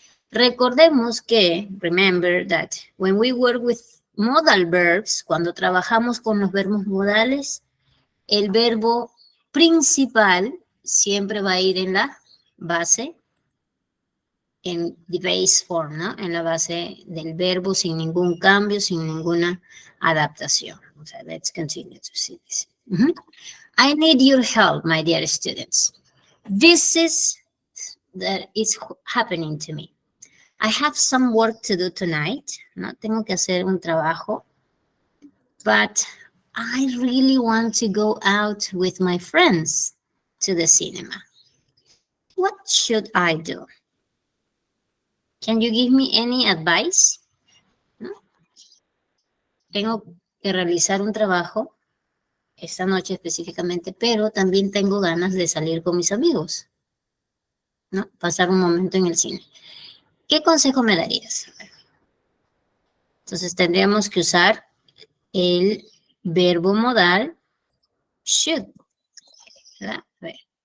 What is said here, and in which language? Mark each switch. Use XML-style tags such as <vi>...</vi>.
<es>Recordemos que,</es> <en>remember that when we work with modal verbs,</en> <es>cuando trabajamos con los verbos modales, el verbo principal siempre va a ir en la base, en</es> <en>the base form,</en> <es>¿no? En la base del verbo sin ningún cambio, sin ninguna adaptación. O sea,</es> <en>let's continue to see this. Mm-hmm. I need your help, my dear students. This is that is happening to me. I have some work to do tonight.</en> <es>No tengo que hacer un trabajo,</es> <en>but I really want to go out with my friends to the cinema. What should I do? Can you give me any advice?</en> <es>¿No? Tengo que realizar un trabajo esta noche específicamente, pero también tengo ganas de salir con mis amigos, ¿no? Pasar un momento en el cine. ¿Qué consejo me darías? Entonces tendríamos que usar el verbo modal should. ¿Verdad? A ver.</es>